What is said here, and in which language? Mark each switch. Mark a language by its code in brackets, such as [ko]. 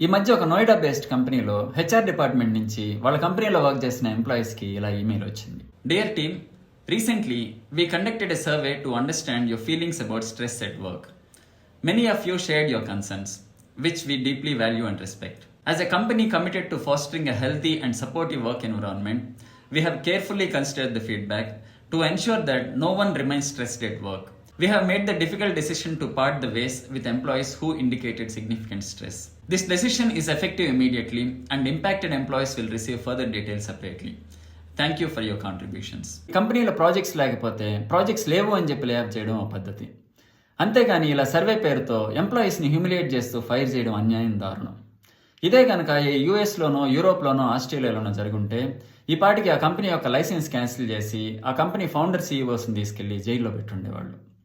[te] ఈ మధ్య ఒక నోయిడా బేస్డ్ కంపెనీలో హెచ్ఆర్ డిపార్ట్మెంట్ నుంచి వాళ్ళ కంపెనీలో వర్క్ చేసిన ఎంప్లాయీస్కి ఇలా ఈమెయిల్ వచ్చింది. [en] Dear team, recently we conducted a survey to understand your feelings about stress at work. Many of you shared your concerns, which we deeply value and respect. As a company committed to fostering a healthy and supportive work environment, we have carefully considered the feedback to ensure that no one remains stressed at work. We have made the difficult decision to part the ways with employees who indicated significant stress. This decision is effective immediately, and impacted employees will receive further details separately. Thank you for your contributions. [te] కంపెనీలో projects లేకపోతే projects లేవు అని చెప్పి layoff చేయడం ఒక పద్ధతి. అంతేగాని ఇలా సర్వే పేరుతో ఎంప్లాయీస్ని హ్యూమిలియేట్ చేస్తూ ఫైర్ చేయడం అన్యాయం, దారుణం. ఇదే కనుక యుఎస్లోనో, యూరోప్లోనో, ఆస్ట్రేలియాలోనో జరుగుంటే ఈ పాటికి ఆ కంపెనీ యొక్క లైసెన్స్ క్యాన్సిల్ చేసి ఆ కంపెనీ ఫౌండర్ సీఈఓస్ని తీసుకెళ్లి జైల్లో పెట్టుండేవాళ్ళు.